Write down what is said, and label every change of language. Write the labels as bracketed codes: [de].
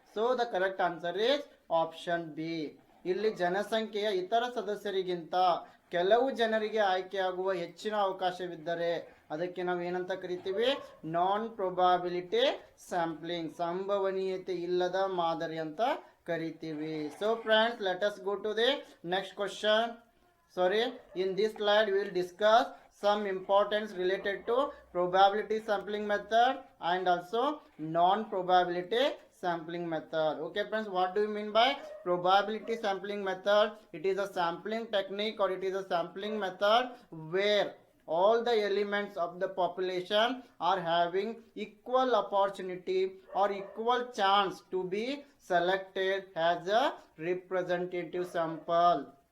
[en] So the correct answer is option B. [kn] ಇಲ್ಲಿ ಜನಸಂಖ್ಯೆಯ ಇತರ ಸದಸ್ಯರಿಗಿಂತ ಕೆಲವು ಜನರಿಗೆ ಆಯ್ಕೆಯಾಗುವ ಹೆಚ್ಚಿನ ಅವಕಾಶವಿದ್ದರೆ ಅದಕ್ಕೆ ನಾವು ಏನಂತ ಕರಿತೀವಿ? ನಾನ್ ಪ್ರೊಬಾಬಿಲಿಟಿ ಸ್ಯಾಂಪ್ಲಿಂಗ್, ಸಂಭವನೀಯತೆ ಇಲ್ಲದ ಮಾದರಿ ಅಂತ ಕರಿತೀವಿ. [en] So friends, let us go to the next question. In this slide we will discuss some importance related to probability sampling method and also non-probability sampling method. Okay friends, what do you mean by probability sampling method? It is a sampling technique or it is a sampling method where all the elements of the population are having equal opportunity or equal chance to be selected as a representative sample.